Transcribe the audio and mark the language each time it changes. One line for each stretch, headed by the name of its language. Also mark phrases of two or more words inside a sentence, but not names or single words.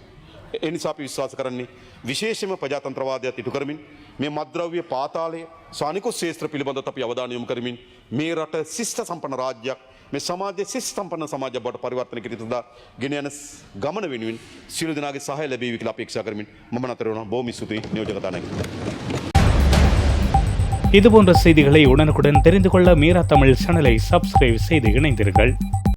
Sinhala: ඒ නිසා අපි විශ්වාස කරන්නේ විශේෂයෙන්ම ප්‍රජාතන්ත්‍රවාදයට ඉටු කරමින් මේ මත්ද්‍රව්‍ය පාතාලය සානිකුත් ශේත්‍ර පිළිබඳව අපි අවධානය යොමු කරමින් මේ රට ශිෂ්ට සම්පන්න රාජ්‍යයක් මේ සමාජයේ ශිෂ්ට සම්පන්න සමාජයක් බවට පරිවර්තනය කිරීම සඳහා ගෙන යන ගමන වෙනුවෙන් සියලු දෙනාගේ සහාය ලැබේවි කියලා අපේක්ෂා කරමින් මම නතර වෙනවා. බොහොම ස්තුතියි නියෝජක තානාපති.
Tamil: இதுபோன்ற செய்திகளை உடனுக்குடன் தெரிந்து கொள்ள மீரா தமிழ் சேனலை சப்ஸ்கிரைப் செய்து இணைந்தீர்கள்.